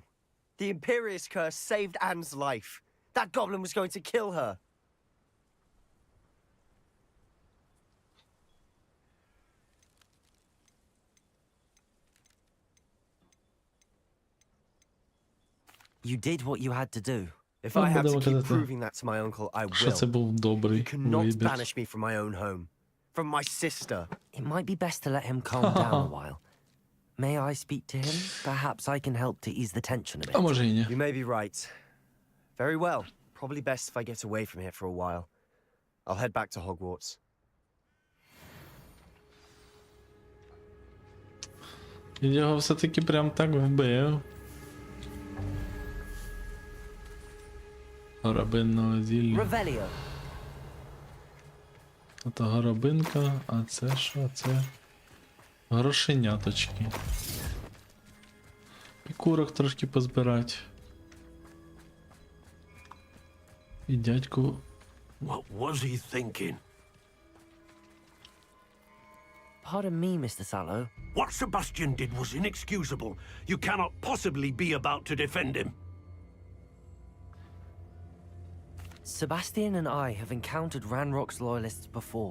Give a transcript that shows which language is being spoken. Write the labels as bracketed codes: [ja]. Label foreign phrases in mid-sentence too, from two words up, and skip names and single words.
[en] The Imperious curse saved Anne's life. That goblin was going to kill her. You did what you had to do. If I have to [uk] Будемо [en] keep [uk] казати, [en] proving that to my uncle, I [uk] що це [en] will. [uk] був добрий [en] You cannot [uk] вибір. [en] banish me from my own home. From my sister. It might be best to let him calm down a while. May I speak to him? Perhaps I can help to ease the tension a bit. [uk] А може і ні. [en] You may be right. Very well. Probably best if I get away from here for a while. I'll head back to Hogwarts. [uk] Він його все-таки прям так вбив. Горобинного зілля. [en] Revelio. [uk] Ото горобинка, а це що? Це грошеняточки. І курок трошки позбирати. І дядьку. [en] What was he thinking? Pardon me, Mr. Sallow. What Sebastian did was inexcusable. You cannot possibly be about to defend him. Sebastian and I have encountered Ranrock's loyalists before.